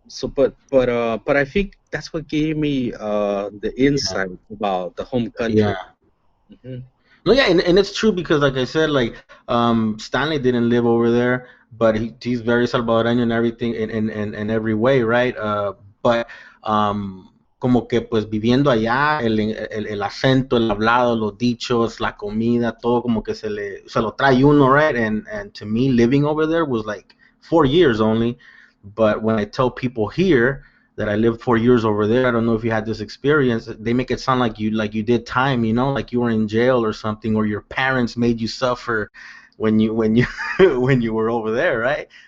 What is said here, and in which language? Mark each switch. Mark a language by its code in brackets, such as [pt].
[en] So but I think that's what gave me the insight about the home country. Yeah. Mm-hmm. No, yeah, and it's true, because like I said, like Stanley didn't live over there, but he's very Salvadoreño and everything in every way, right? [es] But como que pues viviendo allá, el acento, el hablado, los dichos, la comida, todo como que se lo trae uno, right? [en] And to me, living over there was like 4 years only. But when I tell people here that I lived 4 years over there, I don't know if you had this experience, they make it sound like you did time, like you were in jail or something, or your parents made you suffer when you when you were over there, right?